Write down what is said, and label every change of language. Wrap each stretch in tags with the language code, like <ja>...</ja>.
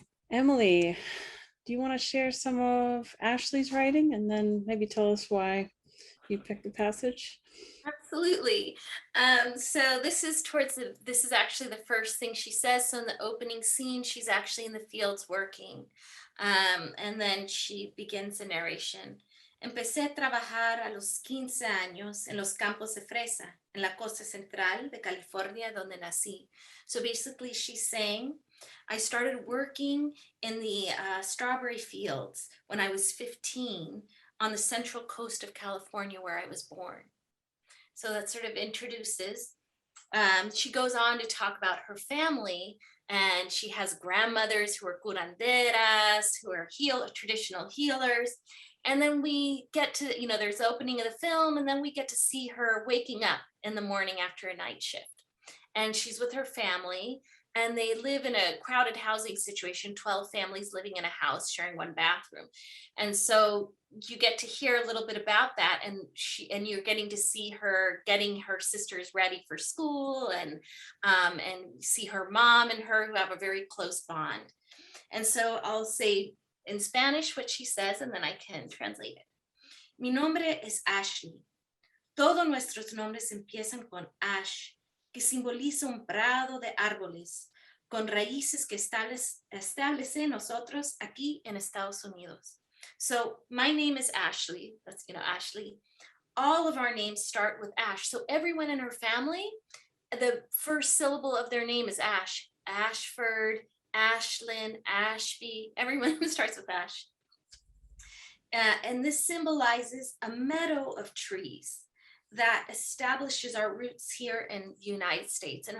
<en>Emily, do you want to share some of Ashley's writing and then maybe tell us why you picked the passage? Absolutely. So this is actually the first thing she says. So in the opening scene, she's actually in the fields working. And then she begins the narration.</en> <es>Empecé a trabajar a los 15 años en los campos de fresa, en la costa central de California, donde nací.</es> <en>So basically she's saying, I started working in the strawberry fields when I was 15 on the central coast of California, where I was born. So that sort of introduces. She goes on to talk about her family, and she has grandmothers who are curanderas, who are traditional healers. And then we get to, you know, there's the opening of the film, and then we get to see her waking up in the morning after a night shift. And she's with her family, and they live in a crowded housing situation, 12 families living in a house sharing one bathroom. And so you get to hear a little bit about that, and you're getting to see her getting her sisters ready for school, and see her mom and her, who have a very close bond. And so I'll say in Spanish what she says, and then I can translate it.</en> <es>Mi nombre es Ashley. Todos nuestros nombres empiezan con ash, que simboliza un prado de árboles con raíces que establecen nosotros aquí en Estados Unidos.</es> <en>So my name is Ashley. That's, you know, Ashley. All of our names start with Ash. So everyone in her family, the first syllable of their name is Ash. Ashford, Ashlyn, Ashby, everyone starts with Ash. And this symbolizes a meadow of trees that establishes our roots here in the United States.</en>